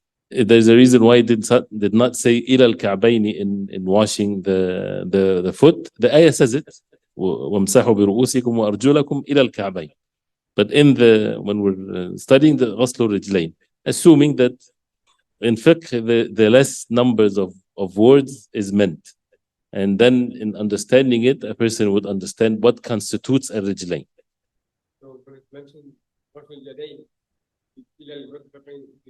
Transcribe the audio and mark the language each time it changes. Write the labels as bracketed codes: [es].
[en] There's a reason why it did not say [ar] إلى الكعبين [en] in washing the foot. The ayah says it. [ar] وامسحوا برؤوسكم وأرجلكم إلى الكعبين. [en] But when we're studying the [ar] غسل الرجلين, [en] assuming that in fiqh the less numbers of words is meant, and then in understanding it, a person would understand what constitutes a رجلين. So when it's mentioned [ar] غسل اليدين إلى المرفقين,